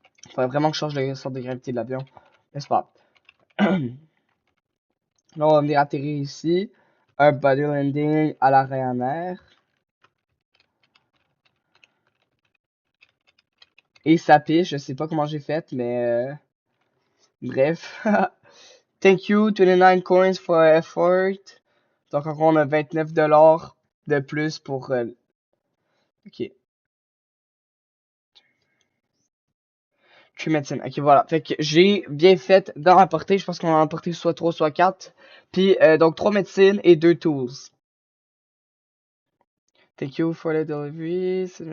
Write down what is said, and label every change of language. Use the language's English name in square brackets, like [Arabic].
[French] Faudrait vraiment que je change de sorte de gravité de l'avion. Mais c'est pas grave. Là, on va venir atterrir ici. Un body landing à la Ryanair. Et ça piche, je sais pas comment j'ai fait, mais bref. [English] Thank you, 29 coins for effort. [French] Donc encore on a 29 $ de plus pour... ok. True Medicine. Ok, voilà. Fait que j'ai bien fait d'en rapporter. Je pense qu'on en a apporté soit 3, soit 4. Puis, donc 3 médecines et 2 tools. [English] Thank you for the delivery.